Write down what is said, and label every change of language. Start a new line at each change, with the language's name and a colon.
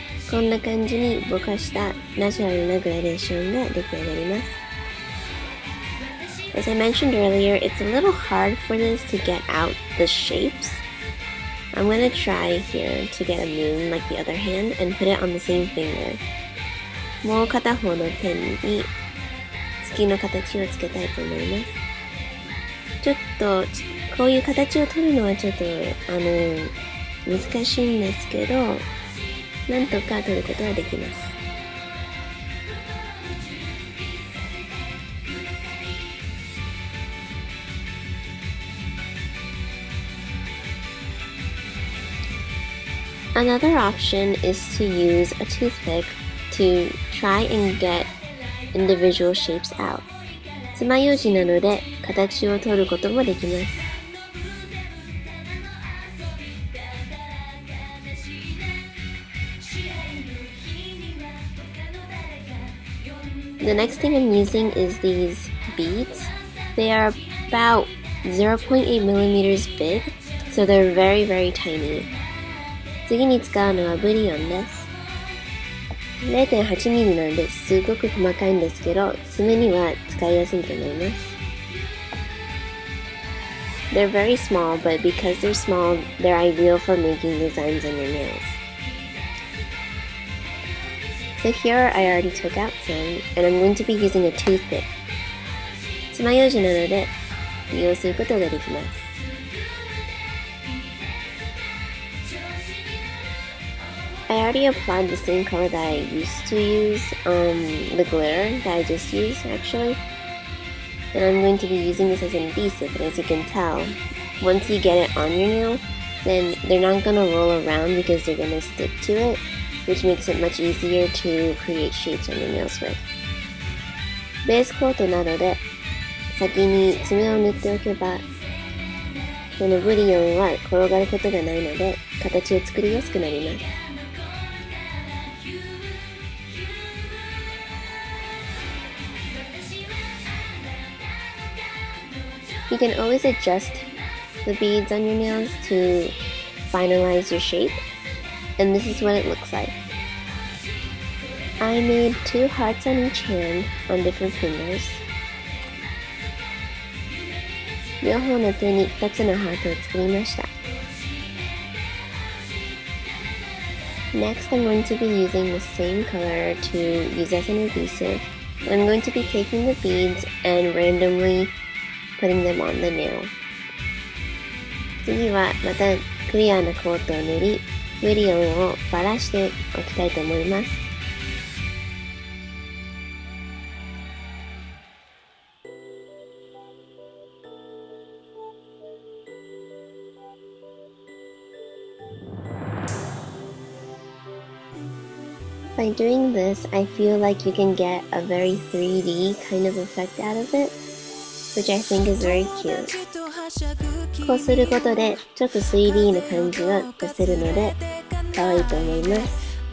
Japanese: こんな感じにぼかしたナチュラルなグラデーションが出来上がります。
English: As I mentioned earlier, it's a little hard for this to get out the shapes. I'm going to try here to get a moon like the other hand and put it on the same finger.
Japanese: もう片方の手に月の形をつけたいと思います。ちょっとこういう形を取るのはちょっと難しいんですけど、なんとか取ることはできます。
English: Another option is to use a toothpick to try and get individual shapes out.
Japanese: 爪楊枝なので形を取ることもできます。
English: The next thing I'm using is these beads. They are about 0.8 millimeters big, so they're very, very tiny.
Japanese: 次に使うのはブリオンです。0.8 ミリなのですごく細かいんですけど、爪には使いやすいと思います。
English: They're very small, but because they're small, they're ideal for making designs on your nails. So here I already took out some, and I'm going to be using a toothpick.
Japanese: 爪楊枝なので利用することができます。
English: I already applied the same color that I used to use, the glitter that I just used actually. And I'm going to be using this as an adhesive, and as you can tell, once you get it on your nail, then they're not going to roll around because they're going to stick to it, which makes it much easier to create shapes on your nails with.
Japanese: ベースコートなどで先に爪を塗っておけば、このブリオンは転がることがないので、形を作りやすくなります。
English: You can always adjust the beads on your nails to finalize your shape, and this is what it looks like. I made 2 hearts on each hand on different fingers.
Japanese: 両方の手に2つのハートを作りました。
English: Next, I'm going to be using the same color to use as an adhesive. I'm going to be taking the beads and randomly putting them on the nail.
Japanese: 次はまたクリアなコートを塗り、ブリオンをばらしておきたいと思います。
English: By doing this, I feel like you can get a very 3D kind of effect out of it, which I think is very cute.
Japanese: こうすることでちょっと 3D な感じが出せるので可愛いと思います。